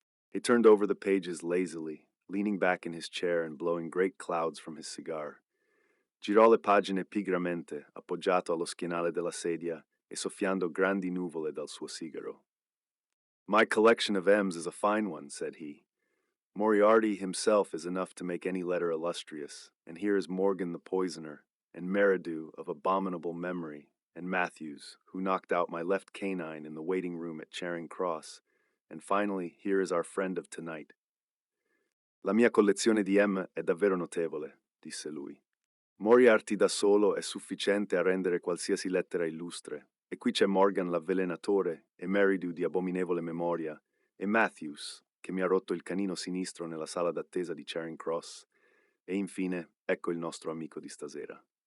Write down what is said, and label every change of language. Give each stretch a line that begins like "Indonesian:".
English: He turned over the pages lazily, leaning back in his chair and blowing great clouds from his cigar.
Italian: Girò le pagine pigramente, appoggiato allo schienale della sedia e soffiando grandi nuvole dal suo sigaro.
English: My collection of M's is a fine one, said he. Moriarty himself is enough to make any letter illustrious, and here is Morgan the poisoner, and Meridew of abominable memory, and Matthews, who knocked out my left canine in the waiting room at Charing Cross, and finally here is our friend of tonight.
Italian: La mia collezione di M è davvero notevole, disse lui. Moriarty da solo è sufficiente a rendere qualsiasi lettera illustre, e qui c'è Morgan l'avvelenatore, e Meridew di abominevole memoria, e Matthews, che mi ha rotto il canino sinistro nella sala d'attesa di Charing Cross, e infine ecco il nostro amico di stasera.